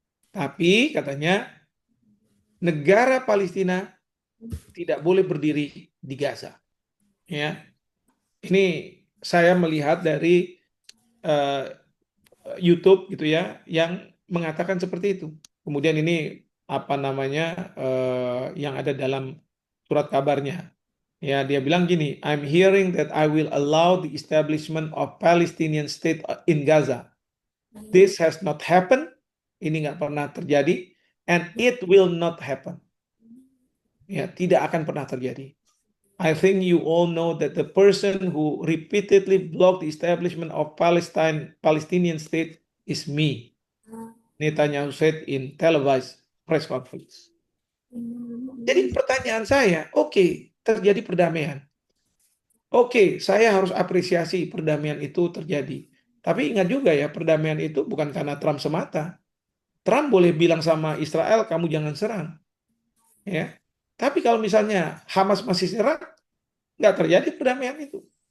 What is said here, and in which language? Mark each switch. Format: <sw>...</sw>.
<id>Tapi katanya negara Palestina tidak boleh berdiri di Gaza. Ya. Ini saya melihat dari eh, YouTube gitu ya, yang mengatakan seperti itu. Kemudian ini apa namanya yang ada dalam surat kabarnya. Ya, dia bilang gini,</id> <en>I'm hearing that I will allow the establishment of Palestinian state in Gaza. This has not happened.</en> <id>Ini nggak pernah terjadi,</id> <en>and it will not happen.</en> <id>Ya, tidak akan pernah terjadi.</id> <en>I think you all know that the person who repeatedly blocked the establishment of Palestinian state is me. Netanyahu said in televised press conference.</en> <id>Jadi pertanyaan saya, oke, terjadi perdamaian. Oke, saya harus apresiasi perdamaian itu terjadi. Tapi ingat juga ya, perdamaian itu bukan karena Trump semata. Trump boleh bilang sama Israel, kamu jangan serang. Ya. Tapi kalau misalnya Hamas masih serang, nggak terjadi perdamaian itu.</id>